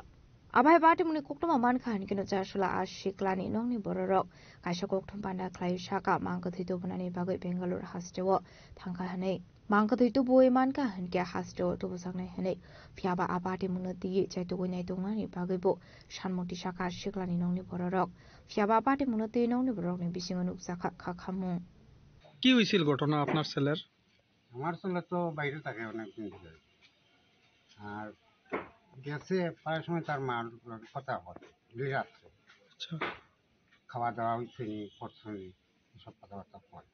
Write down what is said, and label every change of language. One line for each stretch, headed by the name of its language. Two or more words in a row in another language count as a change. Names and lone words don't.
Kok Borok: Abai Bati Muni Koktuma Mankan Kino Jashula Ashikla ni Nongni Bororok, Kaisha Koktum Panda Klai Shaka, Mangkuti Tubanani Bagai Bangalore Hastewo, Tanka Hane. Mangkuti Tuboy Manka and Kia Hastewo Tubusang Hane, Fiaba Abati Munati, Chatuwina Tungani Bagibo, Shanmoti Shaka Shikla ni Nongni Bororok, Fiaba Abati Munati Nongni Borok ni Bisingan Upsaka Kakamu.
Bangla: কি হইছিল ঘটনা আপনার ছেলের? আমার ছেলে তো বাইরে থাকে অনেক দিন ধরে, আর গেছে প্রায় সময় তার মার কথা বলে দুই রাত্রে। আচ্ছা, খাওয়া দাওয়া হয়েছে নি, করছে নি, সব কথাবার্তা বলে।